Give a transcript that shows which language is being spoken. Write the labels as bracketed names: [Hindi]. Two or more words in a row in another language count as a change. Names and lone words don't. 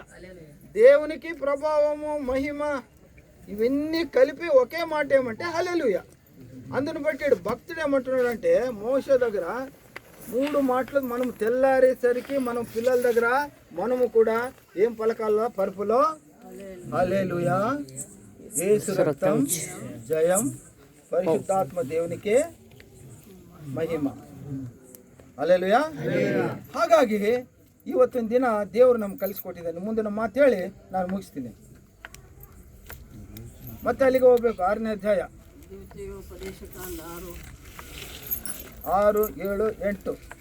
[Telugu] దేవునికి ప్రభావము, మహిమ ఇవన్నీ కలిపి ఒకే మాట ఏమంటే హల్లెలూయా. అందుని బట్టి భక్తుడు ఏమంటున్నాడు అంటే మోషే దగ్గర 3 మాటలు మనం తెల్లారేసరికి మనం పిల్లల దగ్గర మనము కూడా ఏం పలకాల పరుపులో హల్లెలూయా, యేసు రక్తం జయం, [Kannada] ಪರಿಶುದ್ಧಾತ್ಮ ದೇವನಿಗೆ ಮಹಿಮ. ಹಲ್ಲೆಲೂಯಾ. ಹಾಗಾಗಿ ಇವತ್ತಿನ ದಿನ ದೇವರು ನಮ್ಗೆ ಕಲಿಸ್ಕೊಟ್ಟಿದ್ದಾನೆ. ಮುಂದಿನ ಮಾತು ಹೇಳಿ ನಾನು ಮುಗಿಸ್ತೀನಿ. ಮತ್ತೆ ಅಲ್ಲಿಗೆ ಹೋಗ್ಬೇಕು. 6ನೇ ಅಧ್ಯಾಯ 6, 7, 8.